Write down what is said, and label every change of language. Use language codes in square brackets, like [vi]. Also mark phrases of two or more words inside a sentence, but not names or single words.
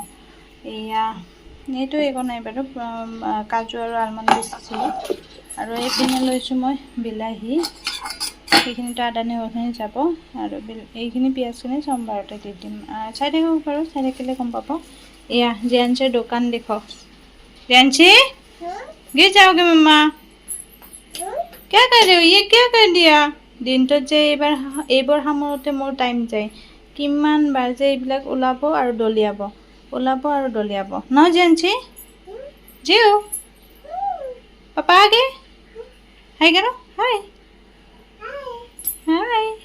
[as] এইটো একো নাই বাৰু, কাজু আৰু আলমণ্ড দিছিলোঁ। আৰু এইপিনে লৈছোঁ মই বিলাহী, সেইখিনিতো আদা নহৰুখিনি যাব। আৰু এইখিনি পিঁয়াজখিনি সোমবাৰতে দি দিম। চাই থাকিব পাৰোঁ, চাই থাকিলে গম পাব। এয়া জিয়ানচিৰ দোকান দেখক। জিয়ানচি [hi] गिर जाओगे मम्मा, क्या कर रहे हो? ये क्या कर दिया? [as] দিনটোত যে এইবোৰ সামৰোঁতে মোৰ টাইম যায়, কিমান বাৰ যে এইবিলাক ওলাব আৰু দলিয়াব, ওলাব আৰু দলিয়াব। [hi] न जियानची जियो, पापा आगे हाय करो, हाय हाय।